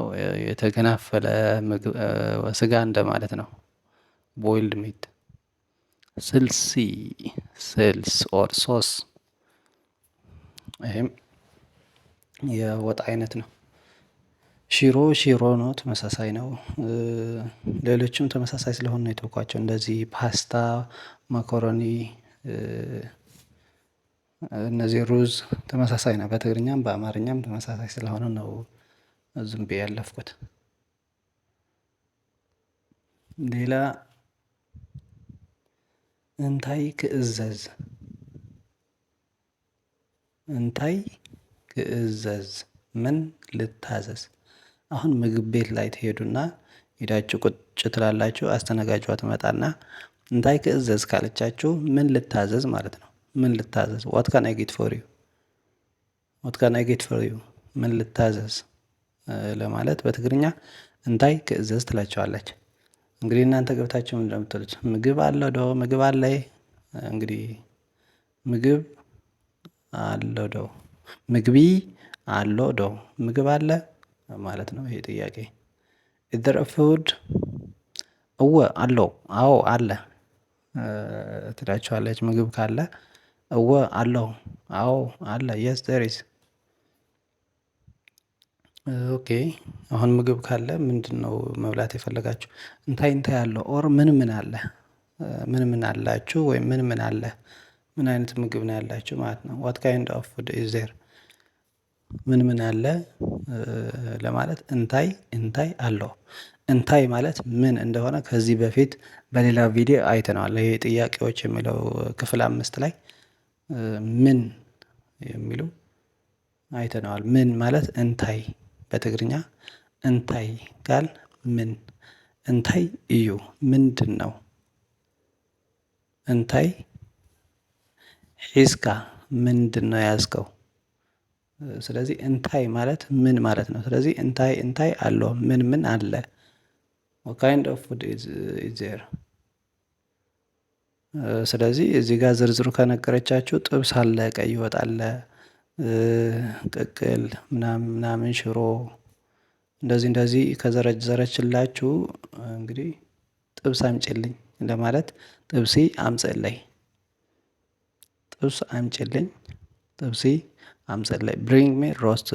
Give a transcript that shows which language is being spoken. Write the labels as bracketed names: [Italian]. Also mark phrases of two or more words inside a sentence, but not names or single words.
[Amharic] የተገናፈለ ምግብ ስጋ እንደማለት ነው። [English] boiled meat። [Amharic] ስልሲ፣ ስልስ ኦር ሶስ፣ ይሄም የወጥ አይነት ነው። ሽሮ፣ ሽሮ ነው ተመሳሳይ ነው። ሌሎችም ተመሳሳይ ስለሆኑ ነው የተውኳቸው። እንደዚህ ፓስታ፣ ማኮሮኒ፣ እነዚህ ሩዝ ተመሳሳይ ነው። በትግርኛም በአማርኛም ተመሳሳይ ስለሆነ ነው ዝም ብዬ ያለፍኩት። ሌላ [Tigrinya] እንታይ ክእዘዝ፣ እንታይ ክእዘዝ [Amharic] ምን ልታዘዝ። አሁን ምግብ ቤት ላይ ትሄዱና ሄዳችሁ ቁጭ ትላላችሁ። አስተናጋጇ ትመጣና [Tigrinya] እንታይ ክእዘዝ [Amharic] ካለቻችሁ ምን ልታዘዝ ማለት ነው። ምን ልታዘዝ? [English] what can I get for you, what can I get for you፣ [Amharic] ምን ልታዘዝ ለማለት በትግርኛ [Tigrinya] እንታይ ክእዘዝ [Amharic] ትላቸዋለች። እንግዲህ እናንተ ገብታችሁ ምንድን ነው የምትሉት? [Tigrinya] ምግብ አለ ዶ፣ [Amharic] ምግብ አለ። እንግዲህ [Tigrinya] ምግብ አለ ዶ፣ ምግቢ አለ ዶ፣ [Amharic] ምግብ አለ ማለት ነው ይሄ ጥያቄ። [English] is there a food? [Tigrinya] እወ አለው፣ [Amharic] አዎ አለ ትላቸዋለች። ምግብ ካለ [Tigrinya] እወ አለው፣ [Amharic] አዎ አለ። [English] yes there is። [Amharic] ኦኬ አሁን ምግብ ካለ ምንድነው መብላት የፈለጋችሁ? [Tigrinya] እንታይ እንታይ አለው [Amharic] ኦር ምን ምን አለ፣ ምን ምን አላችሁ ወይም ምን ምን አለ፣ ምን አይነት ምግብ ነው ያላችሁ ማለት ነው። [English] what kind of food is there። [Amharic] ምን ምን አለ ለማለት [Tigrinya] እንታይ እንታይ አለው። [Amharic] እንታይ ማለት ምን እንደሆነ ከዚህ በፊት በሌላ ቪዲዮ አይተነዋል። ይሄ ጥያቄዎች የሚለው ክፍል 5 ላይ ምን የሚሉ አይተነዋል። ምን ማለት እንታይ በትግርኛ እንታይ ቃል ምን፣ [Tigrinya] እንታይ እዩ [Amharic] ምንድን ነው። እንታይ ሒዝካ ምንድን ነው ያዝከው። ስለዚህ እንታይ ማለት ምን ማለት ነው። ስለዚህ [Tigrinya] እንታይ እንታይ አለው፣ [Amharic] ምን ምን አለ። [English] what kind of food is there። [Amharic] ስለዚህ እዚህ ጋር ዝርዝሩ ከነገረቻችሁ ጥብስ አለ፣ ቀይ ወጥ አለ፣ ቅቅል ምናምን ምናምን፣ ሽሮ እንደዚህ እንደዚህ ከዘረዘረችላችሁ እንግዲህ ጥብስ አምጪልኝ ለማለት [Tigrinya] ጥብሲ አምጽለይ፣ [Amharic] ጥብስ አምጪልኝ። ጥብሲ አምጪልኝ። [English] bring me roasted